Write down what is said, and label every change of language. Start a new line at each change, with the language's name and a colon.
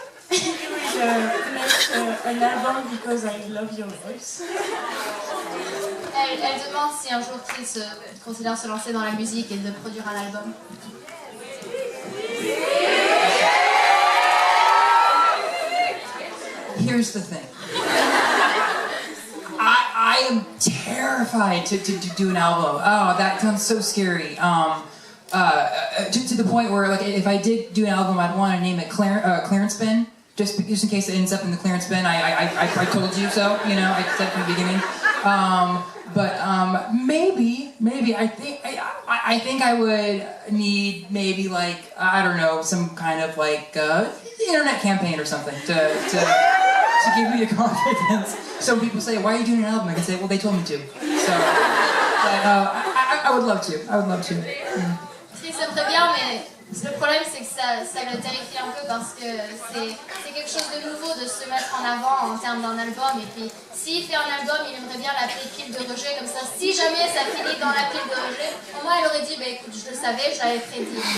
English: you will make an album because I love your voice.
French: Elle demande si un jour Chris considère se lancer dans la musique et de produire un album.
English: Here's the thing. I am terrified to do an album. Oh, that sounds so scary. To the point where, like, if I did do an album, I'd want to name it Clearance Bin, just in case it ends up in the clearance bin. I told you so. You know, I said from the beginning. Maybe I think I would need maybe like I don't know some kind of like internet campaign or something to give me a confidence. So people say, "Why are you doing an album?" I can say, "Well, they told me to." So, but, I would love to. I would love to.
French: Si, ça me ferait bien, mais le problème c'est que ça le terrifie un peu parce que c'est quelque chose de nouveau de se mettre en avant en termes d'un album. Et puis, s'il fait un album, il aimerait bien l'appeler pile de rejet, comme ça, si jamais ça finit dans la pile de rejet, au moins il aurait dit, bah écoute, je le savais, je l'avais prédit.